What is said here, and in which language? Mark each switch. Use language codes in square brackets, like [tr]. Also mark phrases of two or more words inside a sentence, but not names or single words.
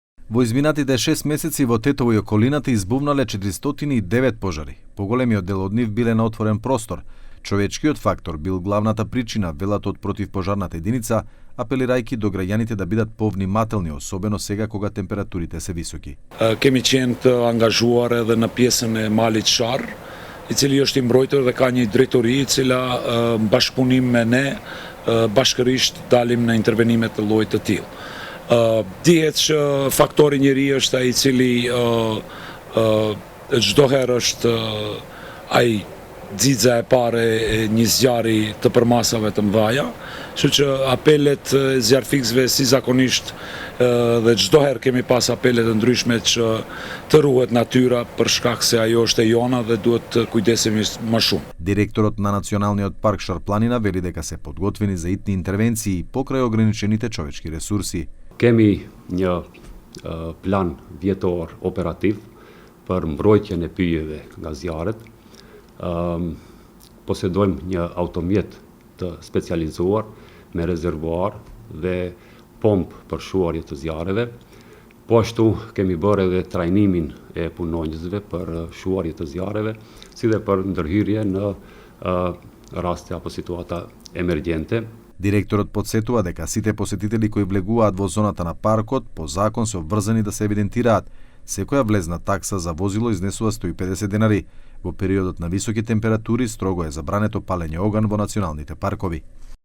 [mk] Во изминатите 6 месеци во Тетово и околината избувнале 409 пожари. Поголемиот дел од нив биле на отворен простор. Човечкиот фактор бил главната причина, велат од противпожарната единица, апелирајќи до граѓаните да бидат повнимателни, особено сега кога температурите се високи. [sq] Кеми qenë të angazhuar edhe në pjesën e malit Sharr, i cili është i mbrojtur dhe ka një drejtori e cila në bashkëpunim me ne bashkërisht dalim në intervenime të llojit të tillë. Dihet që faktori njeri është ai i cili çdo herë është ai xixa e parë e një zjarri të përmasave të mëdha, kështu që apelet e zjarfikësve si zakonisht dhe çdo herë kemi pas apele të ndryshme që të ruhet natyra për shkak se ajo është e jona dhe duhet të kujdesemi më shumë. [mk] Директорот на Националниот парк Шар-планина вели дека се подготвени за итни интервенции покрај ограничените човечки ресурси. [sq] Kemi një plan vjetor operativ për mbrojtjen e pyjeve nga zjarret. Posedojmë një automjet të specializuar me rezervuar dhe pompë për shuarje të zjarreve. Po ashtu kemi bërë edhe trajnimin e punonjësve për shuarje të zjarreve, si dhe për ndërhyrje në raste apo situata emergjente. [mk] Директорот подсетува дека сите посетители кои влегуваат во зоната на паркот по закон се обврзани да се евидентираат. Секоја влезна такса за возило изнесува 150 денари. Во периодот на високи температури строго е забрането палење оган во националните паркови.